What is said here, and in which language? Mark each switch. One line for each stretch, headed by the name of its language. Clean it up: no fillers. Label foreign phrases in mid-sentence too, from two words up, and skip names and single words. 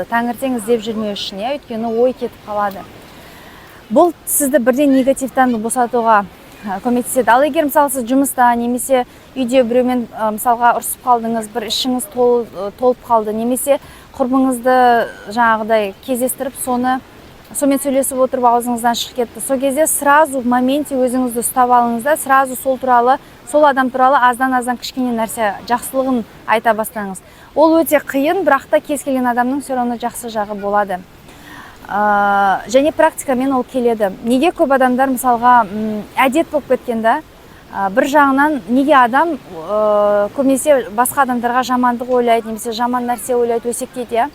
Kazakh: Таңертең іздеп жүрмеу үшін, өйткені ой кетіп қалады. Бұл сізді бірден негативтан босатуға көмектеседі. Ал егер мысалы сіз жұмыста немесе үйде біреумен мысалға ұрсып қалдыңыз, бір ішіңіз толып қалды, немесе құрбыңызды жаңағыдай кездестіріп, сонымен сөйлесіп отырып аузыңыздан шығып кетті. Сол кезде
Russian: сразу в моменте
Kazakh: өзіңізді ұстап алыңыз да, сразу сол адам туралы аздан кішкене нәрсе жақсылығын айта бастаңыз. Ол өте қиын, бірақ та кез келген адамның
Russian: все равно
Kazakh: жақсы жағы болады. Және практикамен ол келеді. Неге көп адамдар мысалға әдет болып кеткенде, бір жағынан неге адам көбінесе басқа адамдарға жамандық ойлайды, немесе жаман нәрсе ойлайды, өсектейді.